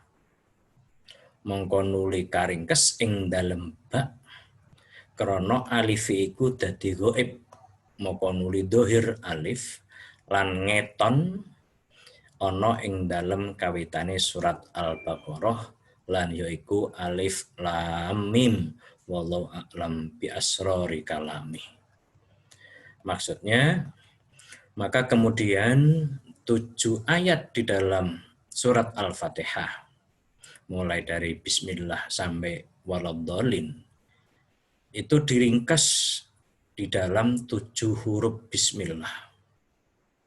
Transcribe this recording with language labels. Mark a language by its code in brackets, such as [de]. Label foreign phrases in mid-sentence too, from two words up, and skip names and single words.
[jv] Mongko nuli karingkes ing dalem ba krana alif iku dadi ghaib. Mongko nuli dohir alif lan ngeton ana ing dalem kawitane surat Al-Baqarah lan yaiku [ar] alif lam mim wallahu a'lam bi asrori kalami. [id] Maksudnya, maka kemudian 7 ayat di dalam surat Al-Fatihah, mulai dari Bismillah sampai waladdallin, itu diringkas di dalam 7 huruf Bismillah.